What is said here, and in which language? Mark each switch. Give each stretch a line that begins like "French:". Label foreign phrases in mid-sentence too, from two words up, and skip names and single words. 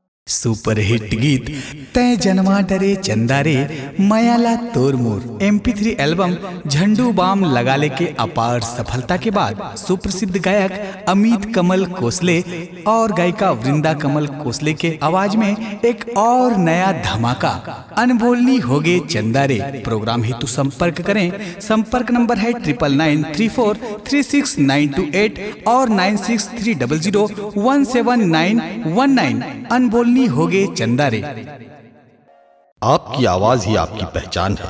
Hindi: सुपर हिट गीत तय जन्मा डरे चंदारे मयाला तोरमोर MP3 एल्बम झंडू बाम लगाले के अपार सफलता के बाद सुप्रसिद्ध गायक अमित कमल कोसले और गायिका वृंदा कमल कोसले के आवाज में एक और नया धमाका अनबोलनी होगे चंदारे प्रोग्राम हेतु संपर्क करें। संपर्क नंबर है 9934369228 और 9630017919। अनबोलनी होगे चंदारे। आपकी आवाज ही आपकी पहचान है।